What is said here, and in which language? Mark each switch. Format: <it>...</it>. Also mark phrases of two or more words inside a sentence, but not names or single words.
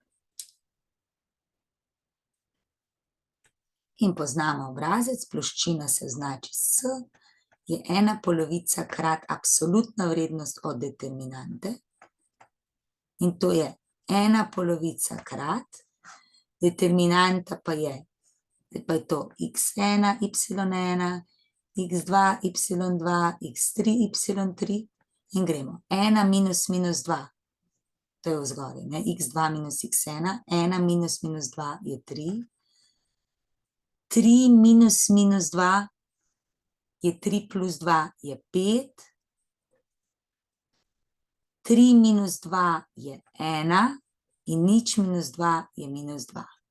<sl>In poznamo obrazec, ploščina se označi S, je 1 polovica krat absolutna vrednost od determinante in to je 1 polovica krat, determinanta pa je to x1, y1, x2, y2, x3, y3 in gremo. 1 minus minus 2, to je vzgoraj, ne? X2 minus x1, 1 minus minus 2 je 3, 3 minus minus 2 je 3 plus 2 je 5, 3 minus 2 je 1 in nič minus 2 je minus 2.</sl>